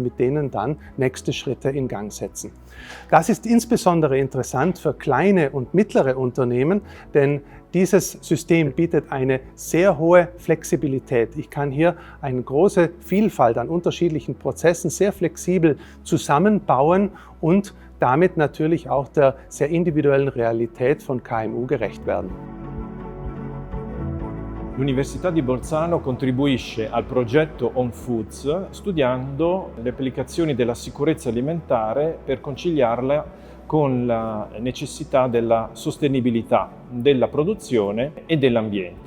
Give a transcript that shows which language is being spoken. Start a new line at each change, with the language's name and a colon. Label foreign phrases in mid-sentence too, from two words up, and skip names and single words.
German: mit denen dann nächste Schritte in Gang setzen. Das ist insbesondere interessant für kleine und mittlere Unternehmen, denn dieses System bietet eine sehr hohe Flexibilität. Ich kann hier eine große Vielfalt an unterschiedlichen Prozessen sehr flexibel zusammenbauen und damit natürlich auch der sehr individuellen Realität von KMU gerecht werden.
Italian: L'Università di Bolzano contribuisce al progetto Home Foods studiando le applicazioni della sicurezza alimentare per conciliarla con la necessità della sostenibilità della produzione e dell'ambiente.